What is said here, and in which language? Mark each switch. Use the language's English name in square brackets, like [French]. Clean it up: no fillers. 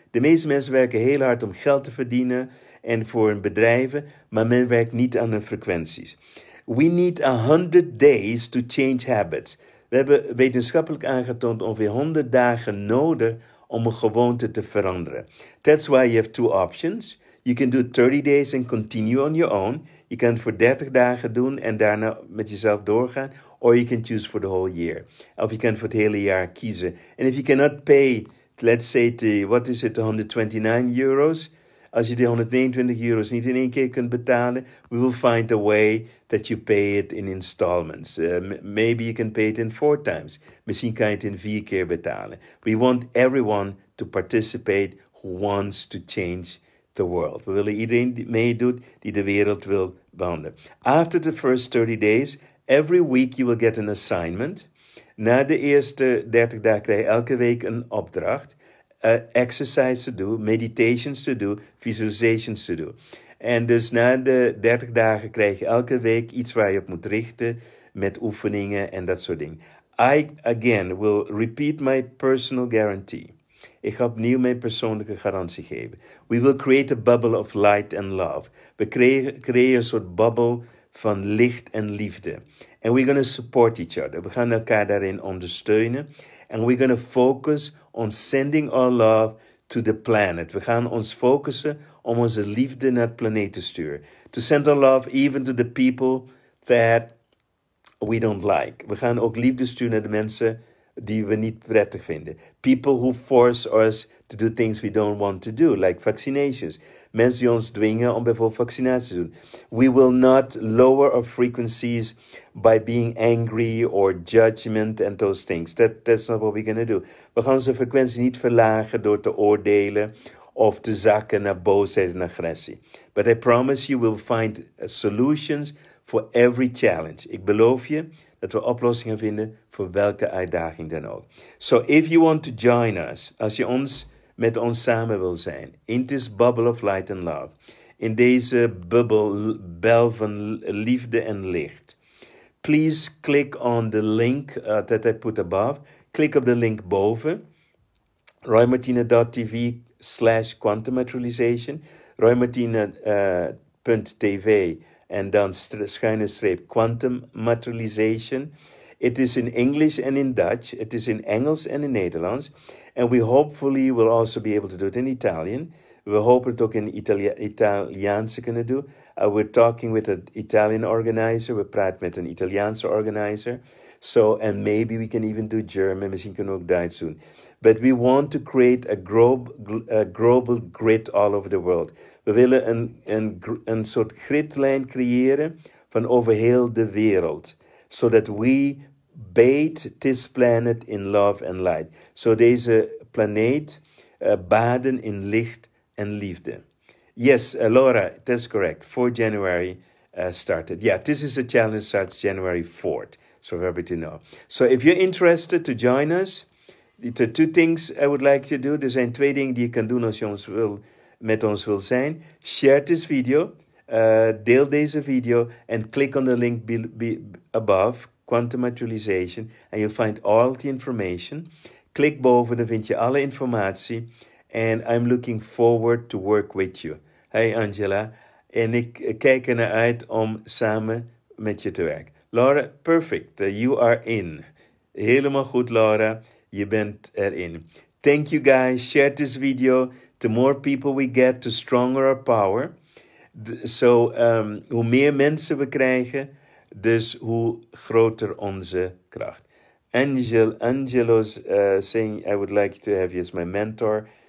[Dutch] De meeste mensen werken heel hard om geld te verdienen en voor hun bedrijven, maar men werkt niet aan hun frequenties. [English] We need 100 days to change habits. [Dutch] We hebben wetenschappelijk aangetoond ongeveer 100 dagen nodig om een gewoonte te veranderen. [English] That's why you have 2 options. You can do 30 days and continue on your own. [Dutch] Je kan het voor 30 dagen doen en daarna met jezelf doorgaan. [English] Or you can choose for the whole year. [Dutch] Of je kan voor het hele jaar kiezen. [English] And if you cannot pay, let's say, €129. [Dutch] Als je de €129 niet in één keer kunt betalen, [English] we will find a way that you pay it in installments. Maybe you can pay it in 4 times. [Dutch] Misschien kan je het in 4 keer betalen. [English] We want everyone to participate who wants to change the world. [Dutch] We willen iedereen die meedoet die de wereld wil behandelen. [English] After the first 30 days, every week you will get an assignment. [Dutch] Na de eerste 30 dagen krijg je elke week een opdracht. Exercise te doen, meditations te doen, visualizations te doen. En dus na de 30 dagen krijg je elke week iets waar je op moet richten met oefeningen en dat soort dingen. [English] I, again, will repeat my personal guarantee. [Dutch] Ik ga opnieuw mijn persoonlijke garantie geven. [English] We will create a bubble of light and love. [Dutch] We creëren een soort bubbel van licht en liefde. [English] And we're going to support each other. [Dutch] We gaan elkaar daarin ondersteunen. [English] And we're going to focus on sending our love to the planet. [Dutch] We gaan ons focussen om onze liefde naar het planeet te sturen. [English] To send our love even to the people that we don't like. [Dutch] We gaan ook liefde sturen naar de mensen die we niet prettig vinden. [English] People who force us to do things we don't want to do, like vaccinations. [Dutch] Mensen die ons dwingen om bijvoorbeeld vaccinaties te doen. [English] We will not lower our frequencies by being angry or judgment and those things. That's not what we're going to do. [Dutch] We gaan onze frequentie niet verlagen door te oordelen of te zakken naar boosheid en agressie. [English] But I promise you we'll find solutions for every challenge. [Dutch] Ik beloof je dat we oplossingen vinden voor welke uitdaging dan ook. [English] So if you want to join us, [Dutch] als je met ons samen wil zijn, [English] in this bubble of light and love, [Dutch] in deze bel van liefde en licht, [English] please click on the link that I put above. [Dutch] Klik op de link boven, roymartina.tv/quantum materialization, roymartina.tv en dan _ quantum materialization. It is in English and in Dutch. It is in Engels en in Nederlands. [English] And we hopefully will also be able to do it in Italian. [Dutch] We hopen het ook in Italiaans te kunnen doen. [English] We're talking with an Italian organizer. [Dutch] We praten met een Italiaanse organizer. [English] So, and maybe we can even do German. [Dutch] Misschien kunnen we ook Duits doen. [English] But we want to create a global grid all over the world. [Dutch] We willen een soort gridlijn creëren van over heel de wereld. [English] So that we bathe this planet in love and light. [Dutch] So deze planeet baden in licht en liefde. [English] Yes, Laura, that's correct. 4 January started. Yeah, this is a challenge starts January 4th. So for everybody to know. So if you're interested to join us, there are 2 things I would like to do. [Dutch] Er zijn 2 dingen die je kan doen als je met ons wil zijn. [English] Share this video. [Dutch] Deel deze video en [English] click on the link above, Quantum Materialization, and you'll find all the information. [Dutch] Klik boven, dan vind je alle informatie. [English] And I'm looking forward to work with you. Hey Angela. [Dutch] En ik kijk er naar uit om samen met je te werken. [English] Laura, perfect. You are in. [Dutch] Helemaal goed, Laura. Je bent erin. [English] Thank you guys. Share this video. The more people we get, the stronger our power. [Dutch] So, hoe meer mensen we krijgen, dus hoe groter onze kracht. [English] Angelo's saying, I would like to have you as my mentor.